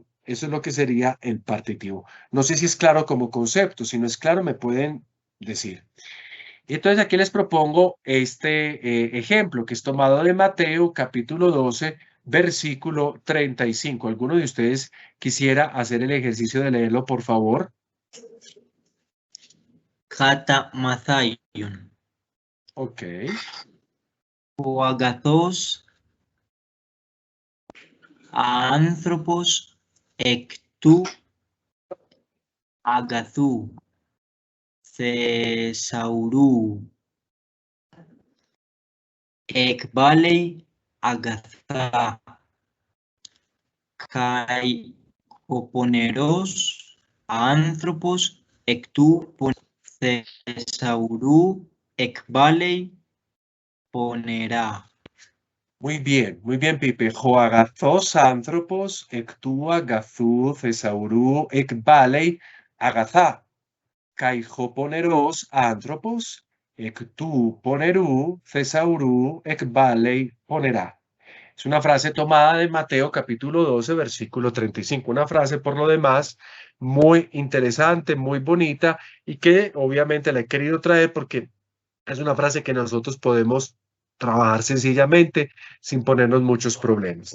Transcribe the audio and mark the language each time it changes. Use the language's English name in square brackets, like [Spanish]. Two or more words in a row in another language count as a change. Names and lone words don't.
[Spanish] Eso es lo que sería el partitivo. No sé si es claro como concepto, si no es claro me pueden decir. Entonces aquí les propongo este ejemplo que es tomado de Mateo capítulo 12, versículo 35. ¿Alguno de ustedes quisiera hacer el ejercicio de leerlo, por favor? Kata Mathaion. Ok. [Greek] Ὁ ἀγαθὸς ἄνθρωπος ἐκ τοῦ ἀγαθοῦ θησαυροῦ ἐκβάλλει ἀγαθά καὶ ὁ πονηρὸς ἄνθρωπος ἐκ τοῦ θησαυροῦ ἐκβάλλει πονηρά. [Spanish] Muy bien, Pipe. [Greek] Ὁ ἀγαθός, ἄνθρωπος, ἐκ τοῦ, ἀγαθοῦ, θησαυροῦ, ἐκβάλλει, ἀγαθά. Καὶ ὁ πονηρός, ἄνθρωπος, ἐκ τοῦ, πονηροῦ, θησαυροῦ, ἐκβάλλει, πονηρά. [Spanish] Es una frase tomada de Mateo capítulo 12, versículo 35. Una frase, por lo demás, muy interesante, muy bonita y que obviamente la he querido traer porque es una frase que nosotros podemos trabajar sencillamente sin ponernos muchos problemas.